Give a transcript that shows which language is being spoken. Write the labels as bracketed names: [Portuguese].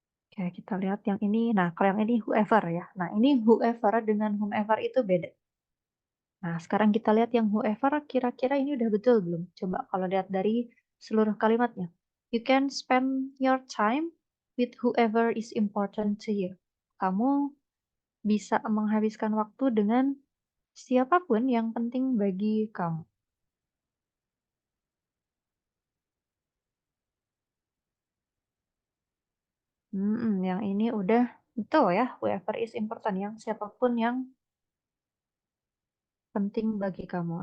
[Indonesian] Oke, kita lihat yang ini. Nah, kalau yang ini whoever ya. Nah, ini whoever dengan whomever itu beda. Nah, sekarang kita lihat yang whoever kira-kira ini udah betul belum? Coba kalau lihat dari seluruh kalimatnya. [English] You can spend your time with whoever is important to you. [Indonesian] Kamu bisa menghabiskan waktu dengan siapapun yang penting bagi kamu. Yang ini udah betul ya, [English] whoever is important, [Indonesian] yang siapapun yang penting bagi kamu.